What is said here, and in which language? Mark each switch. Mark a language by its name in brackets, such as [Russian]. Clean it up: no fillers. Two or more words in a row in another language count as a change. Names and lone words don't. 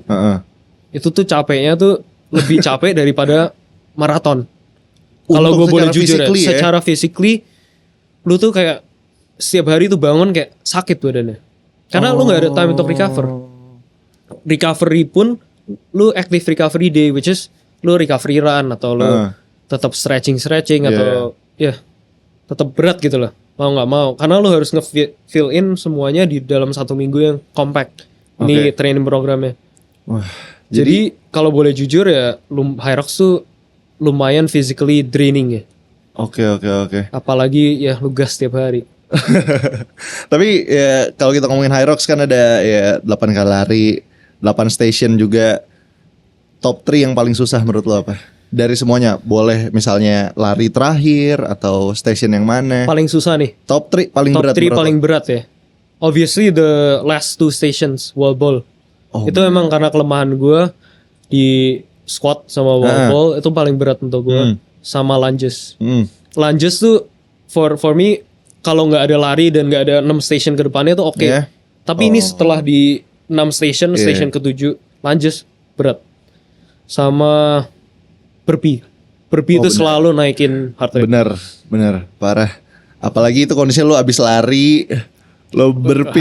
[Indonesian] Itu tuh capeknya tuh lebih capek daripada maraton. Kalau gue boleh jujur ya, [English] secara physically [Indonesian] lu tuh kayak setiap hari tuh bangun kayak sakit badannya. Karena lu gak ada time untuk recover. Recovery pun lu [English] active recovery day, which is [Indonesian] lu [English] recovery run [Indonesian] atau lu tetap stretching atau tetap berat gitu loh. Mau gak mau. Karena lu harus nge- [English] fill in [Indonesian] semuanya di dalam 1 minggu yang compact. Ini training programnya. Jadi kalau boleh jujur ya, Hyrox tuh lumayan [English] physically draining [Indonesian] ya. Oke. Apalagi ya lu gas tiap hari. Tapi ya kalau kita ngomongin Hyrox kan ada ya 8 kali lari, 8 station juga. Top 3 yang paling susah menurut lo apa? Dari semuanya, boleh misalnya lari terakhir atau station yang mana? Paling susah nih. Top 3 paling berat. Top 3 paling berat ya. [English] Obviously the last 2 stations wall ball. Itu memang karena kelemahan gue di squat sama wall ball itu paling berat untuk gue. Sama lunges. Lunges tuh for me kalau nggak ada lari dan nggak ada 6 station ke depannya tuh oke. Tapi ini setelah di 6 station ke-7 lunges berat. Sama burpee itu selalu naikin heart rate. Bener parah. Apalagi itu kondisinya lo abis lari, lo burpees